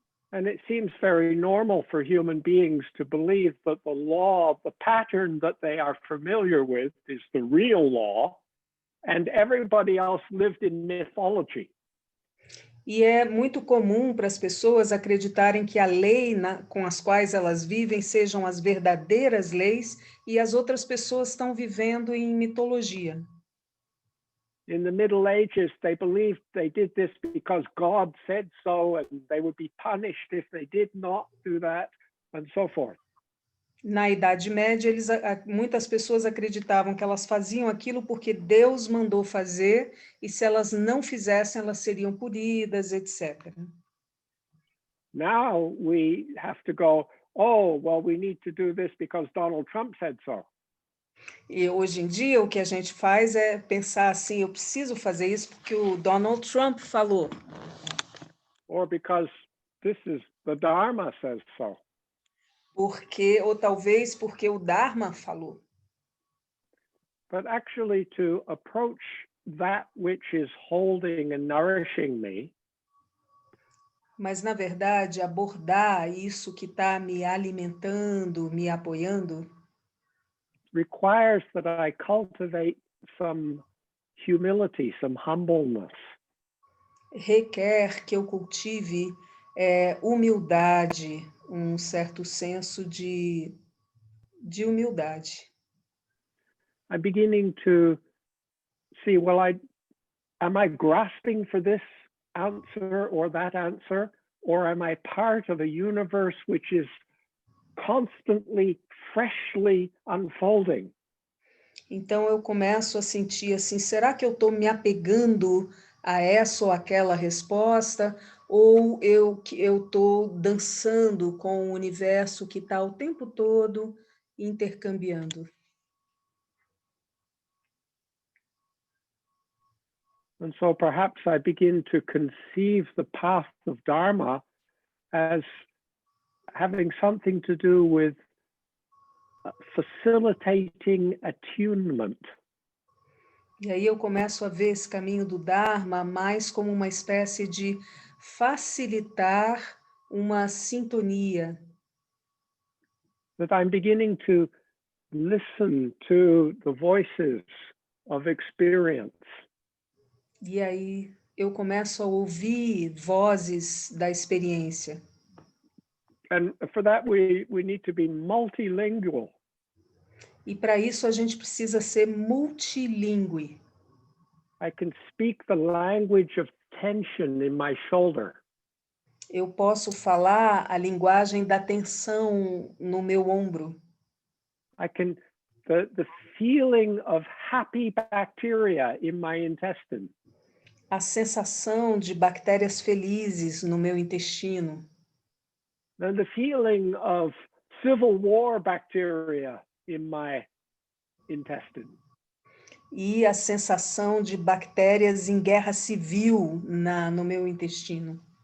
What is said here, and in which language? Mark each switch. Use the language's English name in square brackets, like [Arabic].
[English] And it seems very normal for human beings to believe that the law, the pattern that they are familiar with is the real law, and everybody else lived in mythology. [Portuguese] E é muito comum para as pessoas acreditarem que a lei com as quais elas vivem sejam as verdadeiras leis e as outras pessoas estão vivendo em mitologia. [English] In the Middle Ages, they believed they did this because God said so, and they would be punished if they did not do that, and so forth. [Portuguese] Na Idade Média, muitas pessoas acreditavam que elas faziam aquilo porque Deus mandou fazer, e se elas não fizessem, elas seriam punidas, etc. [English] Now we have to go, oh, well, we need to do this because Donald Trump said so. [Portuguese] E hoje em dia, o que a gente faz é pensar assim, eu preciso fazer isso porque o Donald Trump falou. [English] Or because this is the Dharma says so. [Portuguese] Porque, ou talvez porque o Dharma falou. [English] But actually to approach that which is holding and nourishing me, [Portuguese] Mas, na verdade, abordar isso que está me alimentando, me apoiando, [English] requires that I cultivate some humility, some humbleness. [Portuguese] requer que eu cultive humildade, um certo senso de humildade. [English] I'm beginning to see, well, am I grasping for this answer or that answer? Or am I part of a universe which is constantly, freshly unfolding? [Portuguese] Então eu começo a sentir assim, será que eu estou me apegando a essa ou aquela resposta? Ou eu estou dançando com o universo que está o tempo todo intercambiando? [English] And so perhaps I begin to conceive the path of Dharma as having something to do with facilitating attunement. [Portuguese] E aí eu começo a ver esse caminho do Dharma mais como uma espécie de facilitar uma sintonia. [English] That I'm beginning to listen to the voices of experience. [Portuguese] E aí eu começo a ouvir vozes da experiência. [English] And for that we need to be multilingual. [Portuguese] E para isso a gente precisa ser multilingüe. [English] I can speak the language of tension in my shoulder. [Portuguese] Eu posso falar a linguagem da tensão no meu ombro. [English] I can the feeling of happy bacteria in my intestine. [Portuguese] A sensação de bactérias felizes no meu intestino. [English] And the feeling of civil war bacteria in my intestine. [Portuguese] E a sensação de bactérias em guerra civil no meu intestino.